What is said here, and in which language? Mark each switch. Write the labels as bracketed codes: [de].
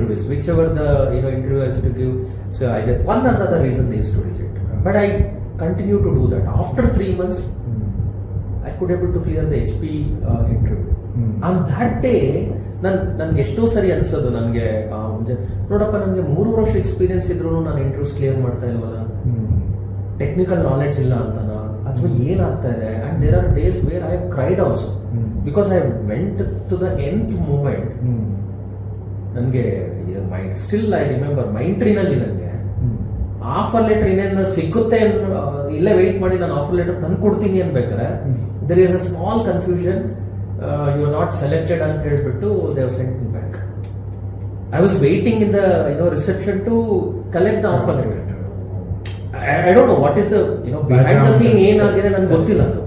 [en] Whichever the interview has to give. So either one or the other reason they used to reject. But I continue to do that. After 3 months, I could able to clear the HP interview. On that day, [kn] ನನ್ಗೆ ಎಷ್ಟೋ ಸರಿ ಅನ್ಸೋದು, ನನಗೆ ನೋಡಪ್ಪ, ನನಗೆ 3 ವರ್ಷ experience ಇದ್ರು ನಾನು ಇಂಟರ್ವ್ಯೂಸ್ ಕ್ಲಿಯರ್ ಮಾಡ್ತಾ ಇಲ್ವಲ್ಲ, ಟೆಕ್ನಿಕಲ್ ನಾಲೆಡ್ಜ್ ಇಲ್ಲ ಅಂತನ, ಅಥವಾ ಏನಾಗ್ತಾ ಇದೆ. [en] And there are days where I have cried also, because I went to the ಎಂತ್ moment. [kn] ನನಗೆ [en] still I remember [kn] ಮೈಂಟ್ರಿನಲ್ಲಿ ನನಗೆ ಆಫರ್ ಲೆಟರ್ ಇನ್ನೇನು ಸಿಗುತ್ತೆ, ಇಲ್ಲೇ ವೆಯ್ಟ್ ಮಾಡಿ ನಾನು ಆಫರ್ ಲೆಟರ್ ತಂದು ಕೊಡ್ತೀನಿ ಅನ್ಬೇಕಾರೆ, [en] there is a small confusion, you are not selected [kn] ಅಂತ ಹೇಳ್ಬಿಟ್ಟು [en] They have sent me back. I was waiting in the reception to collect the offer letter. I don't know what is the behind the scene [kn] ಏನಾಗಿದೆ ನನಗೆ ಗೊತ್ತಿಲ್ಲ ಅದು.